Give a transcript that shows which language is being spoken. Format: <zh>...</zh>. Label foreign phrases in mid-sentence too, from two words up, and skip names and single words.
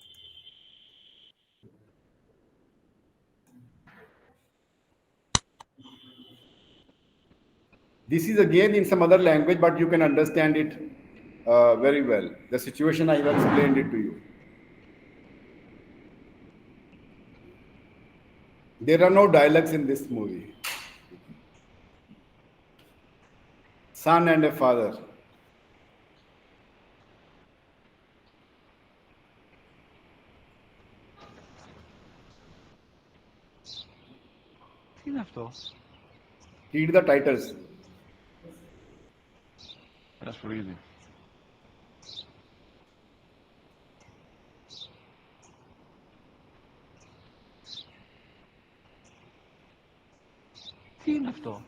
<en>This is again in some other language, but you can understand it very well. The situation, I have explained it to you. There are no dialogues in this movie. Son and a father.</en> <el>Τι είναι αυτό?</el> <en>Read the titles.</en> <el>Ένα σπουργίτη. Τι είναι αυτό?</el>